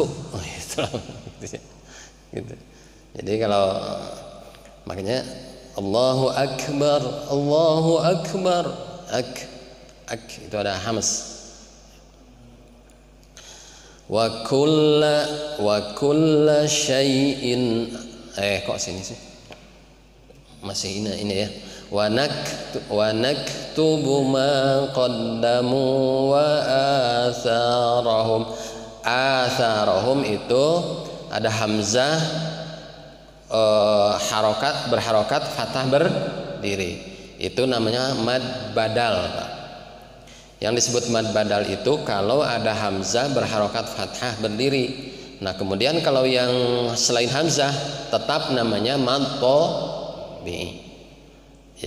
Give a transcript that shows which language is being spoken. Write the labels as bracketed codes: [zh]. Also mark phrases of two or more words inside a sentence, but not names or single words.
[id] Oh, gitu. Jadi kalau makanya [ar] الله أكبر الله أكبر, [id] itu ada hams. [ar] وكل شيء, [id] kok sini sih masih ini ya. [ar] ونكتب ما قدموا وآثارهم [id] itu ada hamzah berharokat fathah berdiri, itu namanya [ar] مد بدل, [id] Pak. Yang disebut [ar] مد بدل [id] itu kalau ada hamzah berharokat fathah berdiri. Nah kemudian kalau yang selain hamzah tetap namanya [ar] مد طبيعي, [id] ya.